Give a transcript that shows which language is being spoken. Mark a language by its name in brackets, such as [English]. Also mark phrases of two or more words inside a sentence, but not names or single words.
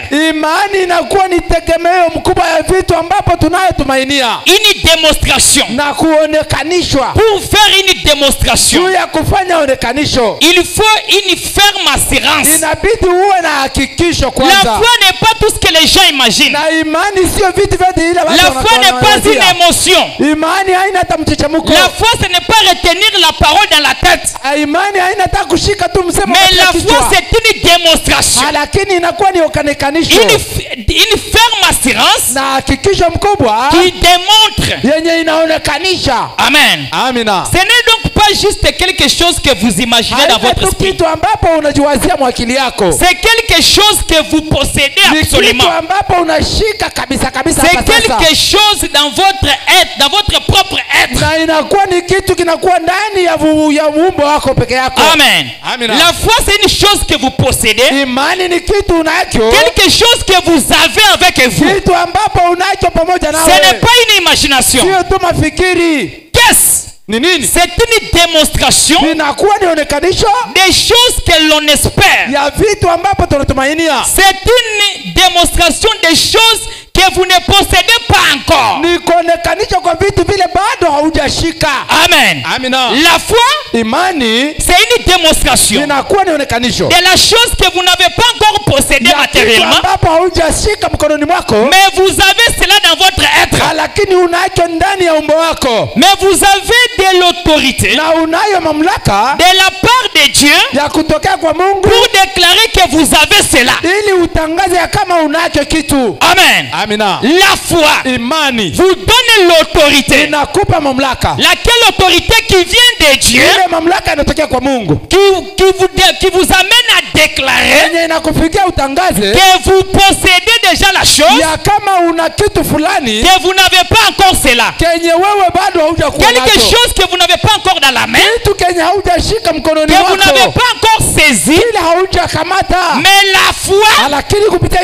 [Swahili] Imani inakuwa ni tegemeo mkubwa ya vitu ambapo tunayotumainia [French] Une démonstration. [Swahili] na kuonekanishwa. [French] Pour faire une démonstration, [Swahili] Juu ya kufanya onekanisho [French] il faut une ferme assurance. [Swahili] inabidi uwe na hakikisho [French] La [Swahili] kwanza. [French] foi n'est pas tout ce que les gens imaginent. [Swahili] Na imani sio vitu vyote ile watu [French] La foi n'est pas une [Swahili] wanawazia. [French] émotion. [Swahili] Imani haina hata mchechemuko. [French] La foi, ce n'est pas retenir la parole dans la tête. [Swahili] Imani haina hata kushika tu msemo [French] Mais [Swahili] katika [French] la [Swahili] kichwa. [French] foi, c'est une démonstration. [Swahili] Lakini inakuwa ni onekanisho [French] Une ferme assurance [Swahili] na hakikisho mkubwa [French] qui démontre. [Swahili] yenye inaonekanisha. [French] Amen. [Swahili] Amina. [French] Ce n'est donc pas juste quelque chose que vous imaginez dans [Swahili] Haina [French] votre [Swahili] tu [French] esprit. [Swahili] kitu ambapo unajiwazia mwakili yako. [French] C'est quelque chose que vous possédez [Swahili] Ni kitu [French] absolument. [Swahili] ambapo unashika kabisa kabisa [French] C'est [Swahili] hapa sasa. [French] quelque chose dans votre être, dans votre propre être. [Swahili] Na inakuwa ni kitu kinakuwa ndani ya umbo wako peke yako. [French] Amen. [Swahili] Amina. [French] La foi, c'est une chose que vous possédez. [Swahili] Imani ni kitu unacho. [French] Quelque chose que vous avez avec vous. [Swahili] Kitu ambapo unacho pamoja [French] Ce [Swahili] nawe. [French] n'est pas une imagination. [Swahili] Sio tu mafikiri. [French] Qu'est-ce? [Swahili] Ni nini? [French] C'est une démonstration [Swahili] Inakuwa ni onekanisho [French] des choses que l'on espère. [Swahili] ya vitu ambapo tunatumainia. [French] C'est une démonstration des choses que vous ne possédez pas encore. [Swahili] Ni kuonekanisha kwa vitu vile bado haujashika. [French] Amen. [Swahili] Amina. [French] La foi, [Swahili] Imani [French] c'est une démonstration [Swahili] inakuwa ni onekanisho [French] de la chose que vous n'avez pas encore possédée [Swahili] ya kitu [French] matériellement, [Swahili] ambapo haujashika mkononi mwako, [French] mais vous avez cela dans votre être. [Swahili] lakini unacho ndani ya umbo wako, [French] Mais vous avez de l'autorité [Swahili] na unayo mamlaka [French] de la part de Dieu [Swahili] ya kutokea kwa Mungu [French] pour déclarer que vous avez cela. [Swahili] ili utangaze ya kama unacho kitu. [French] Amen. [Swahili] Amina. [French] La foi [Swahili] Imani [French] vous donne l'autorité. [Swahili] inakupa mamlaka, [French] Laquelle autorité qui vient de Dieu, [Swahili] ile mamlaka inatokea kwa Mungu [French] qui vous amène à déclarer [Swahili] yenye inakufikia utangaze [French] que vous possédez déjà la chose, [Swahili] ya kama una kitu fulani [French] que vous n'avez pas encore cela. [Swahili] kenye wewe bado haujakuwa [French] Quelque [Swahili] nacho, [French] chose que vous n'avez pas encore dans la main, [Swahili] kitu kenye haujashika mkononi [French] que vous n'avez [Swahili] mwako, [French] pas encore saisi, [Swahili] ile haujakamata, [French] mais la foi [Swahili] lakini kupitia